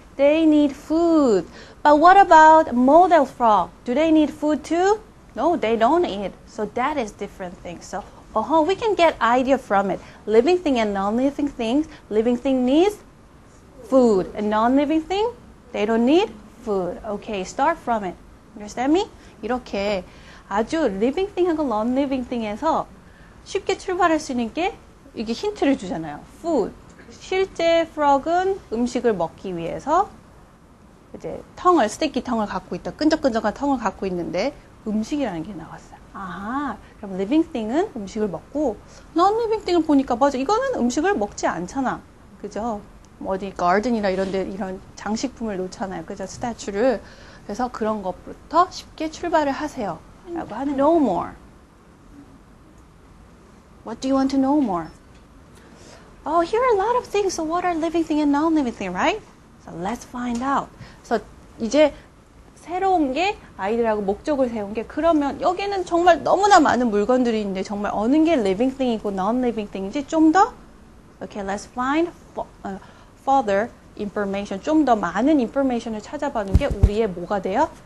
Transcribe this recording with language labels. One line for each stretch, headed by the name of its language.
English: They need food. But what about model frog? Do they need food too? No, they don't eat. So that is different thing. So we can get idea from it. Living thing and non-living things. Living thing needs food. And non-living thing, they don't need food. Okay, start from it. Understand me?
Korean: 이렇게 아주 living thing하고 non-living thing에서 쉽게 출발할 수 있는 게 이게 힌트를 주잖아요.
English: food.
Korean: 실제 frog은 음식을 먹기 위해서 이제 스티키 텅을 갖고 있다. 끈적끈적한 텅을 갖고 있는데 음식이라는 게 나왔어요. 아하, 그럼 living thing은 음식을 먹고 non-living thing을 보니까 맞아. 이거는 음식을 먹지 않잖아. 그죠? 어디 garden이나 이런 데 이런 장식품을 놓잖아요. 그죠? 스태츄를. 그래서 그런 것부터 쉽게 출발을 하세요. 라고 하는 know more.
English: What do you want to know more? Oh, here are a lot of things. So what are living thing and non-living thing, right? So let's find out.
Korean: So 이제 새로운 게 아이들하고 목적을 세운 게 그러면 여기는 정말 너무나 많은 물건들이 있는데 정말 어느 게 living thing이고 non-living thing인지 좀 더
English: Okay, let's find further information.
Korean: 좀 더 많은 information을 찾아보는 게 우리의 뭐가 돼요?